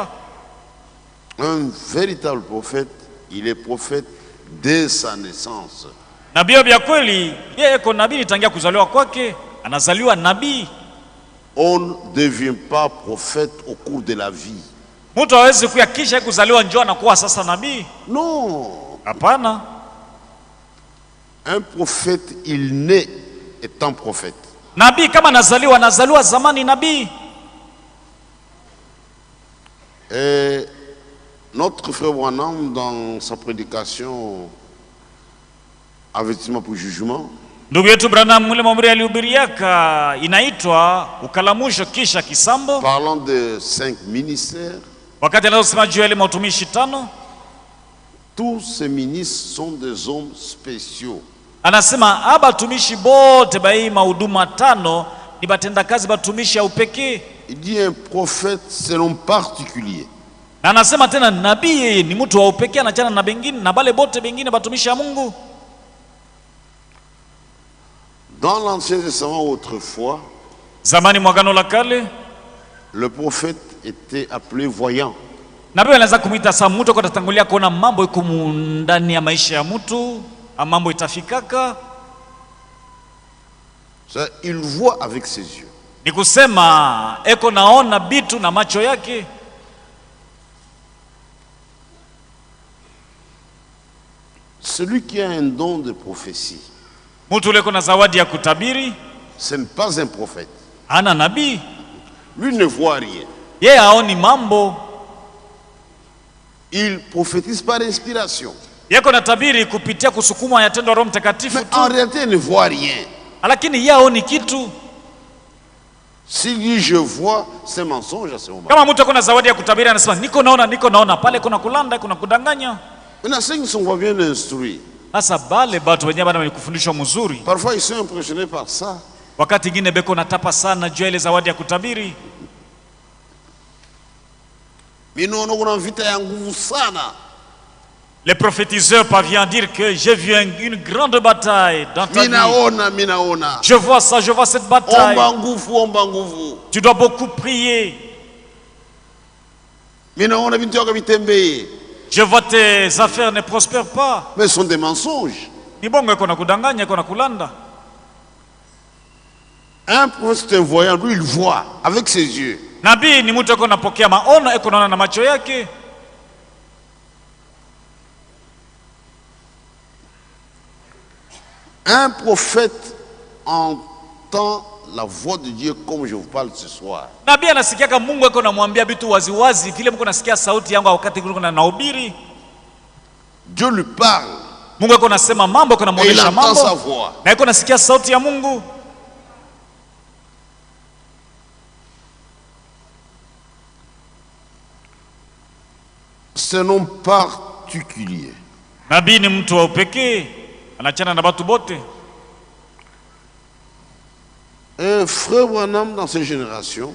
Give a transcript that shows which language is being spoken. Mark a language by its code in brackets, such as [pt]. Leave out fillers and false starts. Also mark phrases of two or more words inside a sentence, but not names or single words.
[fr] Un véritable prophète, il est prophète dès sa naissance. [sw] Nabii bya kweli yeye iko nabii tangia kuzaliwa kwake, anazaliwa nabii. [fr] On ne devient pas prophète au cours de la vie. [sw] Mtu hawezi kuya kisha kuzaliwa njoo na kuwa sasa nabii. [fr] Non. [sw] Hapana. [fr] Un prophète, il naît étant prophète. [sw] Nabii kama anazaliwa zamani nabii. [fr] Et notre frère Branham, dans sa prédication Avertissement pour jugement, [sw] Ndugu yetu Branham mule mahubiri alihubiriaka inaitwa ukalamusho kisha kisambo, [fr] parlant de 5 ministères. [sw] wakati anasema juu ya ile matumishi 5, [fr] tous ces ministres sont des hommes spéciaux. [sw] anasema aba tumishi bote bai mahuduma 5 ni batenda kazi batumishi ya upekee. [fr] Il dit un prophète, c'est un homme particulier. [sw] Na anasema tena nabii yeye ni mtu wa upekee, anachana na bengine na bale bote bengine batumishi ya Mungu. [fr] Dans l'Ancien Testament autrefois, [sw] Zamani mwagano la kale, [fr] le prophète était appelé voyant. [sw] nabii anaweza kumuita saa mtu kwa tatangulia kuona mambo iko ndani ya maisha ya mtu, mambo itafikaka. [fr] Il voit avec ses yeux. [sw] Ni kusema eko naona bitu na macho yake. [fr] Celui qui a un don de prophétie, [sw] Mtu ule kuna zawadi ya kutabiri, [fr] ce n'est pas un prophète. [sw] ana nabii. [fr] Lui ne voit rien. [sw] Yeye haoni mambo. [fr] Il prophétise par inspiration. [sw] Yeko na tabiri kupitia kusukumwa ya tendo la Roho Mtakatifu [fr] Mais tu. en réalité, il ne voit rien. [sw] Lakini yeye haoni kitu. [fr] S'il dit je vois, c'est mensonge à ce moment. [sw] Kama mtu akona zawadi ya kutabiri anasema niko naona pale kuna kulanda, kuna kudanganya. [fr] Maintenant, ceux qui sont pas bien instruits, [sw] Sasa bale batu wenyewe bana wamekufundishwa mzuri. [fr] parfois ils sont impressionnés par ça. [sw] Wakati ingine beko natapa sana juu ya ile zawadi ya kutabiri. Minono kuna vita ya nguvu sana. [fr] Les prophétiseurs parviennent à dire que j'ai vu une grande bataille dans ta vie. [sw] Minaona. [fr] Je vois ça, je vois cette bataille. [sw] Omba nguvu. [fr] Tu dois beaucoup prier. [sw] Minaona bintu yako bitembeye. [fr] Je vois tes affaires ne prospèrent pas. Mais ce sont des mensonges. [sw] Ni bongo iko na kudanganya, iko na kulanda. [fr] Un prophète, c'est un voyant, lui il voit avec ses yeux. [sw] Nabii ni mtu eko napokea maono, eko naona na macho yake. [fr] Un prophète entend la voix de Dieu comme je vous parle ce soir. [sw] Nabii anasikia kama Mungu eko namwambia vitu wazi wazi vile mko nasikia sauti yangu wakati niko nahubiri. [fr] Dieu lui parle. [sw] Mungu eko nasema mambo, eko namuonesha mambo. [fr] Sa voix. [sw] Na eko nasikia sauti ya Mungu. [fr] C'est un homme particulier. [sw] Nabii ni mtu wa upekee, anachana na watu bote. [fr] Un frère Branham dans cette génération,